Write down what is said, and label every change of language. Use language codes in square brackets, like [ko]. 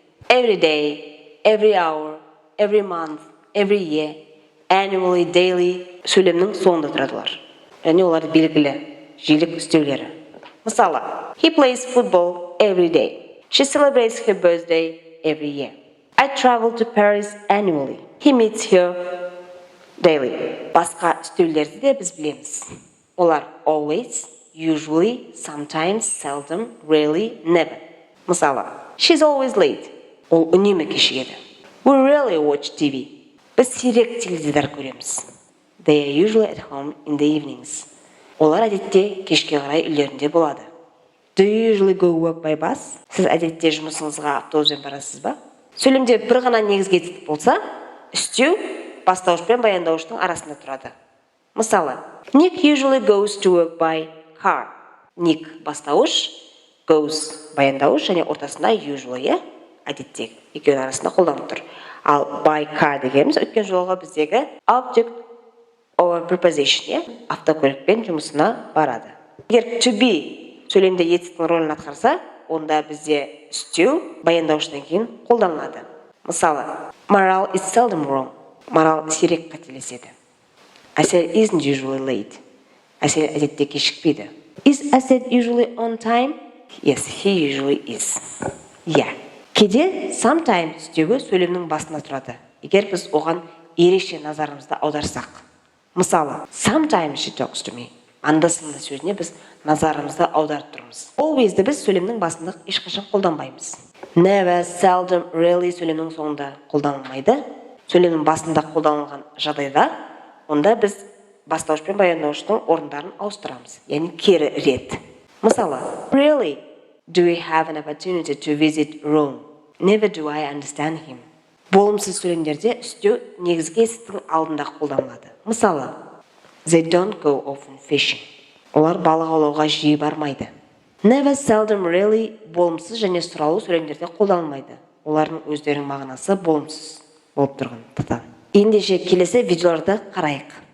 [en] Every day, every hour, every month, every year, annually, daily [kk] сөйлемнің соңында тұрадылар. Және олар белгілі жиілік үстеулері. [en] Мысалы, he plays football every day. She celebrates her birthday every year. I travel to Paris annually. He meets her daily. [kk] Басқа үстеулерді де біз білеміз. [en] Олар always, usually, sometimes, seldom, rarely, never. Мысалы, she's always late. [kk] Ол үнемі кешігеді. [en] We rarely watch TV. [kk] Біз сирек теледидар көреміз. [en] They are usually at home in the evenings. [kk] Олар әдетте кешке қарай үйлерінде болады. [en] Do you usually go work by bus? [kk] Сіз әдетте жұмысыңызға автобуспен барасыз ба? Сөйлемде бір ғана негізгі етістік болса, үстеу бастауыш пен баяндауыштың арасында тұрады. [en] Мысалы, Nick usually goes to work by car. [kk] Nick бастауыш, goes баяндауыш және ортасында usually, әдеттегі екеуінің арасында қолданып тұр. Ал by car дегеніміз өткен жолғы біздегі object over preposition, автокөлікпен жұмысына барады. Егер to be сөйлемде етістіктің рөлін атқарса, онда бізде үстеу баяндауыштан кейін қолданылады. [en] Мысалы, Марал is seldom wrong. [kk] Марал сирек қателеседі. [en] Әсел isn't usually late. [kk] Әсел әдетте кешікпейді. [en] Is Asad usually on time? Yes, he usually is. [kk] Кейде sometimes үстеуі сөйлемнің басында тұрады. Егер біз оған ерекше назарымызды аударсақ. [en] Мысалы, sometimes she talks to me. [kk] Анда-санда сөзіне біз назарымызды аударып тұрмыз. Always'ді біз сөйлемнің басында ешқашан қолданбаймыз. Never, seldom, rarely сөйлемнің соңында қолданылмайды. Сөйлемнің басында қолданылған жағдайда, онда біз бастауыш пен баяндауыштың орындарын ауыстырамыз. Яғни кері рет. [en] Мысалы, Really, do we have an opportunity to visit Rome? Never do I understand him. [kk] Болымсыз сөйлемдерде үстеу негізгі есіптің алдында қолданылады. [en] Мысалы, They don't go often fishing. [kk] Олар балық аулауға жиі бармайды. Never, seldom, rarely болымсыз және сұраулы сөйлемдерде қолданылмайды. Олардың өздерінің мағынасы болымсыз болып тұрғандықтан. Ендеше келесі видеоларды қарайық.